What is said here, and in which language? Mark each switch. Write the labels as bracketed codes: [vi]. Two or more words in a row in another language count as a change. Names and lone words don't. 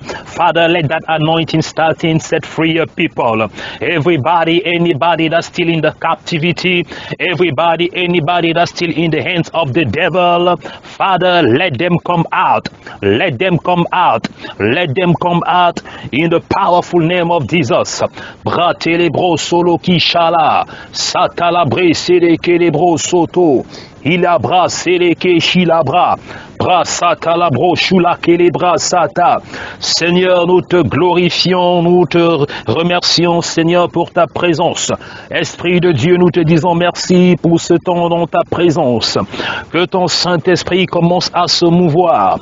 [en] Father, let that anointing start in set free your people. Everybody, anybody that's still in the captivity, everybody, anybody that's still in the hands of the devil, Father, let them come out. Let them come out. Let them come out in the powerful name of Jesus. Bratelebro solo kishala, satalabre selekebro soto, ilabra seleke shilabra. [fr] Seigneur, nous te glorifions, nous te remercions, Seigneur, pour ta présence. Esprit de Dieu, nous te disons merci pour ce temps dans ta présence. Que ton Saint-Esprit commence à se mouvoir.